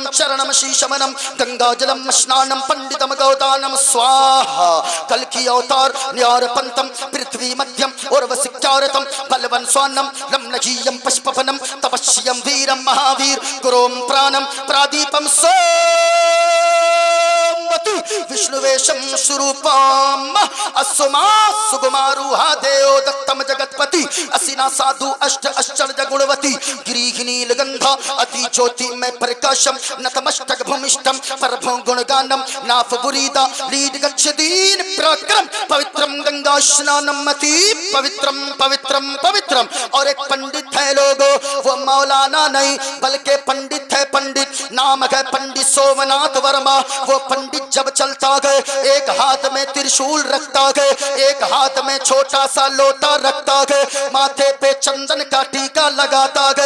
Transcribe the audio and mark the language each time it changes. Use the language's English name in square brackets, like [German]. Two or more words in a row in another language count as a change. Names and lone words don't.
[Hindi] چرنم شیشمنم گنگا جلم اسنانم پنڈتم گودانم سواہا کلکی اوتار نیار پنتم پرتھوی مدھیم اور وسکیارتم بلون سوانم لم نجیم پشپفنم تپشیم ویرم مہاویر گروم پرانم پرادیپم سوم गुणवती विष्णुवेशम स्वरूपम असुमा सुगुमारूहा देव दत्तम जगतपति असिना साधु अष्ट आश्चर्य गुणवती गिरिहिनी लगंधा अति ज्योति में प्रकाशम नतमस्तक भूमिष्ठम परभो गुणगानम नाफ बुरीदा लीड गच्छदीन प्रक्रम पवित्रम गंगा स्नानम मति पवित्रम पवित्रम पवित्रम। और एक पंडित है लोगो, वो मौलाना नहीं बल्कि पंडित है, पंडित नाम है पंडित सोमनाथ वर्मा। वो पंडित जब चलता गए एक हाथ में त्रिशूल रखता गए, एक हाथ में छोटा सा लोटा रखता गए, माथे पे चंदन का टीका लगाता गए।